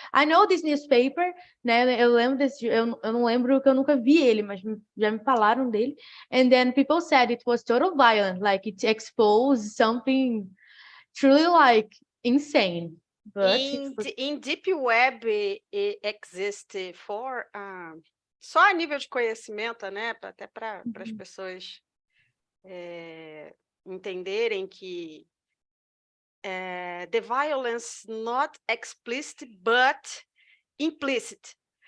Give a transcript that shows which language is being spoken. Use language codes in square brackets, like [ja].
[en] I know this newspaper, né? [pt] Eu lembro desse, eu não lembro que eu nunca vi ele, mas já me falaram dele. [en] And then people said it was total violent, like it exposed something truly like insane. But In Deep Web it exists for [pt] só a nível de conhecimento, né? Até para as pessoas entenderem que [en] the violence not explicit but implicit.